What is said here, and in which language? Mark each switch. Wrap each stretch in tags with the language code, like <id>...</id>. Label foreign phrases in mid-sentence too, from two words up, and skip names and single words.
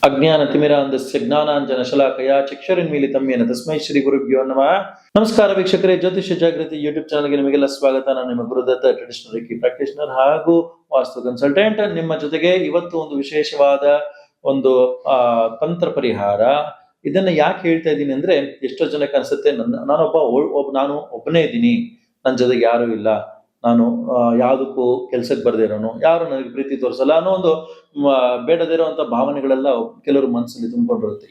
<sa>ಅಜ್ಞಾನತಿಮಿರಾಂಧಸ್ಯ ಜ್ಞಾನಾಂಜನಶಲಾಕಯ ಚಕ್ಷುರುನ್ಮೀಲಿತಂ ಯೇನ ತಸ್ಮೈ ಶ್ರೀ ಗುರುಭ್ಯೋ ನಮಃ.</sa> <kn>ನಮಸ್ಕಾರ ವೀಕ್ಷಕರೇ, ಜ್ಯೋತಿಷ್ಯ ಜಾಗೃತಿ ಯೂಟ್ಯೂಬ್ ಚಾನಲ್ಗೆ ನಿಮಗೆಲ್ಲ ಸ್ವಾಗತ. ನಾನು ನಿಮ್ಮ ಗುರುದತ್ತ,</kn> <en>traditional Reiki practitioner</en> <kn>ಹಾಗೂ ವಾಸ್ತು ಕನ್ಸಲ್ಟೆಂಟ್. ನಿಮ್ಮ ಜೊತೆಗೆ ಇವತ್ತು ಒಂದು ವಿಶೇಷವಾದ ಒಂದು ತಂತ್ರ ಪರಿಹಾರ. ಇದನ್ನ ಯಾಕೆ ಹೇಳ್ತಾ ಇದ್ದೀನಿ ಅಂದ್ರೆ, ಎಷ್ಟೋ ಜನಕ್ಕೆ ಅನ್ಸುತ್ತೆ ನಾನು ಒಬ್ಬನೇ ಇದ್ದೀನಿ, ನನ್ನ ಜೊತೆಗೆ ಯಾರು ಇಲ್ಲ, ನಾನು ಯಾವುದಕ್ಕೂ ಕೆಲ್ಸಕ್ಕೆ ಬರ್ದೇ ಇರೋನು, ಯಾರು ನನಗೆ ಪ್ರೀತಿ ತೋರಿಸಲ್ಲ ಅನ್ನೋ ಒಂದು ಬೇಡದೇ ಇರುವಂತ ಭಾವನೆಗಳೆಲ್ಲ ಕೆಲವರು ಮನಸ್ಸಲ್ಲಿ ತುಂಬಿಕೊಂಡಿರುತ್ತೆ.</kn>